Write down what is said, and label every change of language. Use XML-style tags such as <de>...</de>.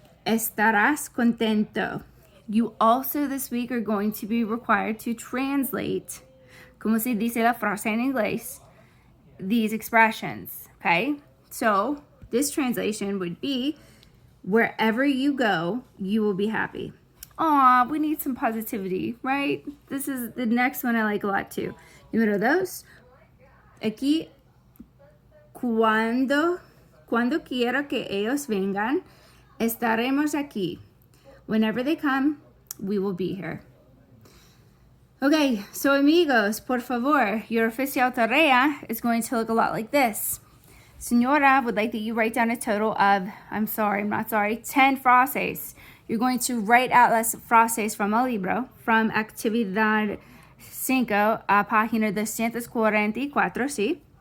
<es>Estarás contento.</es> <en>You also this week are going to be required to translate,</en> <es>como se dice la frase en inglés,</es> <en>these expressions, okay? So this translation would be, wherever you go, you will be happy. Aw, we need some positivity, right? This is the next one I like a lot too.</en> <es>Número dos, aquí, cuando quiera que ellos vengan, estaremos aquí.</es> <en>Whenever they come, we will be here. Okay, so</en> <es>amigos, por favor,</es> <en>your</en> <es>oficial tarea</es> <en>is going to look a lot like this. Senora would like that you write down a total of, 10 frases. You're going to write out</en> <es>las frases</es> <en>from</en> <es>el libro,</es> <en>from</en> <es>actividad 5 a página 244, ¿sí?</es>